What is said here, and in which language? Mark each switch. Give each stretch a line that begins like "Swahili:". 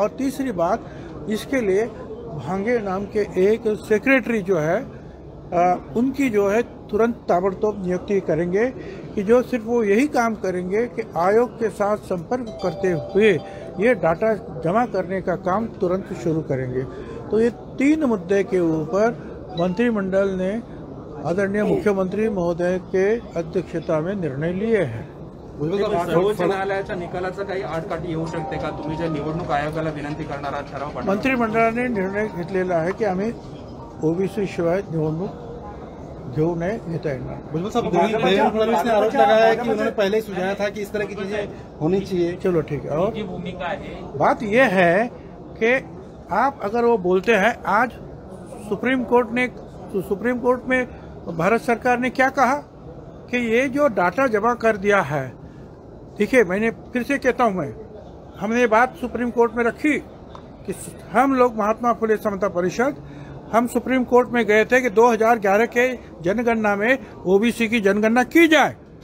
Hindi: और तीसरी बात, इसके लिए भांगे नाम के एक सेक्रेटरी जो है उनकी जो है तुरंत ताबड़तोब नियुक्ति करेंगे कि जो सिर्फ वो यही काम करेंगे कि आयोग के साथ संपर्क करते हुए ये डाटा जमा करने का काम तुरंत शुरू करेंगे। तो ये 3 मुद्दे के ऊपर मंत्रिमंडल ने आदरणीय मुख्यमंत्री महोदय के अध्यक्षता में निर्णय लिए हैं।
Marathi: सर्वोच्च न्यायालयाच्या निकालाचा काही आडकाठी येऊ शकते का? तुम्ही जे निवडणूक आयोगाला विनंती करणारा ठराव मंत्रिमंडळाने निर्णय घेतलेला आहे की आम्ही ओबीसी शिवाय निवडणूक घेऊ नये घेता येणार.
Hindi: भुजबल साहब, देवेंद्र फडणवीस ने आरोप लगाया है कि उन्होंने पहले ही सुझाया था कि इस तरह की चीजें होनी चाहिए. चलो ठीक है. और बात यह है कि आप अगर वो बोलते हैं, आज सुप्रीम कोर्ट में भारत सरकार ने क्या कहा कि ये जो डाटा जमा कर दिया है, देखिए मैंने फिर से कहता हूं, हमने बात सुप्रीम कोर्ट में रखी कि हम लोग महात्मा फुले समता परिषद, हम सुप्रीम कोर्ट में गए थे कि 2011 के जनगणना में ओबीसी की जनगणना की जाए.